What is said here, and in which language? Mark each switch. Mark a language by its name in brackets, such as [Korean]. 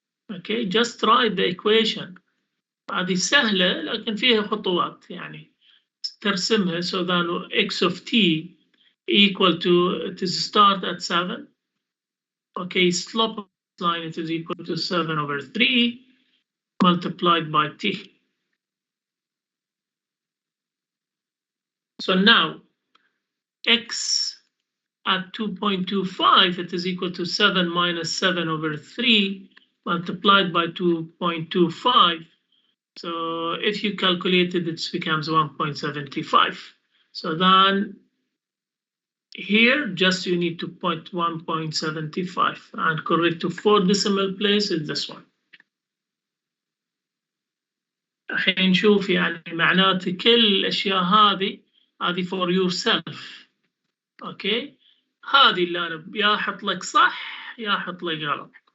[English] Okay, just write the equation. [Arabic] هذه سهلة لكن فيها خطوات يعني ترسمها. [English] So then x of t equal to, it is start at 7. Okay, slope line, it is equal to 7/3 multiplied by t. So now x at 2.25, it is equal to 7 minus 7/3 multiplied by 2.25. So if you calculate it, it becomes 1.75. So then here just you need to put 1.75 and correct to 4 decimal place is this one. [Arabic] الحين نشوف يعني معناته كل الأشياء هذه [English] for yourself. [Arabic] اوكي، هذه اللي انا يا احط لك صح يا احط لك غلط.